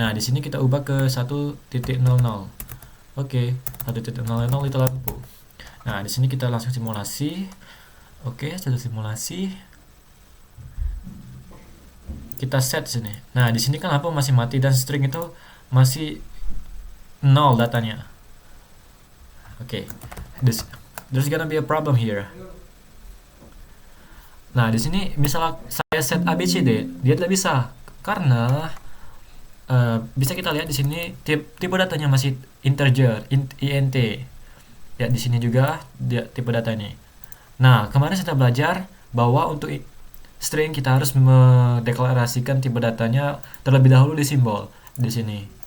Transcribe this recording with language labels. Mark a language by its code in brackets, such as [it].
[id] Nah, di sini kita ubah ke 1.00. Oke, 1.00 itu lampu. Nah, di sini kita langsung simulasi. Oke, sudah simulasi. Kita set sini. Nah, di sini kan lampu masih mati dan string itu masih 0 datanya. Oke. [en] There's gonna be a problem here. [id] Nah, di sini misalnya saya set ABCD, dia tidak bisa karena bisa kita lihat di sini tipe datanya masih integer, int. Ya, di sini juga dia tipe data ini. Nah, kemarin kita belajar bahwa untuk string kita harus mendeklarasikan tipe datanya terlebih dahulu di simbol di sini.